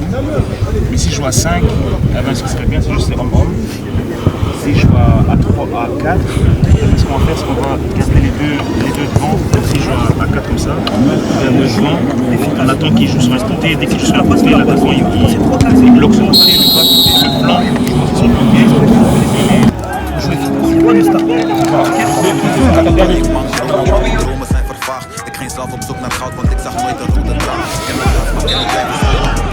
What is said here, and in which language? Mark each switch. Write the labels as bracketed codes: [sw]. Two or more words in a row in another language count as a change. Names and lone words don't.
[fr] Mais si je joue à 5, eh ben, ce qui serait bien, c'est juste les rom-rom. Si je joue à 3, à 4, qu'on va faire, c'est qu'on va garder les deux devant, s'ils jouent à 4 comme ça, le jouant, on attend qu'ils jouent sur l'instant T, dès qu'ils jouent sur la passe, l'attaquant il bloque sur le côté, le flanc, sur le côté, [nl] Dromen zijn vervaagd. Ik ging zelf op zoek naar goud, want ik zag nooit een rode draad. Ik heb mijn kans, maar ik blijf staan.